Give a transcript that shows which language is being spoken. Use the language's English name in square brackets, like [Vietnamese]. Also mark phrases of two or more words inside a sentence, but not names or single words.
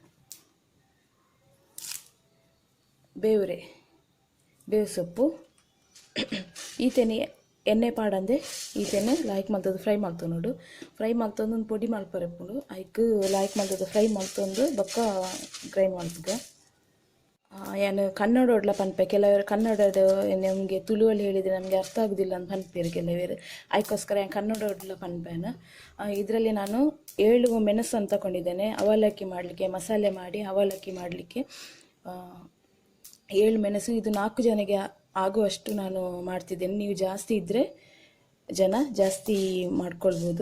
[Tulu] ಬೇವು ಸೊಪ್ಪು ಈತೆನೆ ಎಣ್ಣೆ ಪಾಡಂದೆ ಈತೆನೆ ಲಾಯ್ಕ್ ಮಲ್ತದ್ದು ಫ್ರೈ ಮಲ್ತು ನೋಡು. ಫ್ರೈ ಮಲ್ತೊಂದು ಒಂದು ಪೊಡಿ ಮಲ್ಪರೆಪ್ಪುಂಡು ಐಕ್ ಲಾಯ್ಕ್ ಮಲ್ತದ್ದು ಫ್ರೈ ಮಲ್ತೊಂದು ಬೊಕ್ಕ ಗ್ರೈಂಡ್ ಮಲ್ಪುಗ. ಏನು ಕನ್ನಡ ಒಡ್ಲ ಪನ್ಪೆ [Kannada] ಕೆಲವರು ಕನ್ನಡದ ನಮಗೆ ತುಳುವಲ್ಲಿ ಹೇಳಿದರೆ ನಮಗೆ ಅರ್ಥ ಆಗೋದಿಲ್ಲ ಅಂತ ಪನ್ಪೇರು ಕೆಲವರು. [Tulu] ಅದಕ್ಕೋಸ್ಕರ ಕನ್ನಡ ಒಡ್ಲ ಪನ್ಪೇನು. [Kannada] ಇದರಲ್ಲಿ ನಾನು 7 ಮೆಣಸನ್ನು ತಗೊಂಡಿದ್ದೇನೆ ಅವಲಕ್ಕಿ ಮಾಡಲಿಕ್ಕೆ. ಮಸಾಲೆ ಮಾಡಿ ಅವಲಕ್ಕಿ ಮಾಡಲಿಕ್ಕೆ 7 ಮೆಣಸು. ಇದು 4 ಜನಕ್ಕೆ ಆಗುವಷ್ಟು ನಾನು ಮಾಡ್ತಿದ್ದೇನೆ. ನೀವು ಜಾಸ್ತಿ ಇದ್ದರೆ ಜಾಸ್ತಿ ಮಾಡ್ಕೊಳ್ಬೋದು.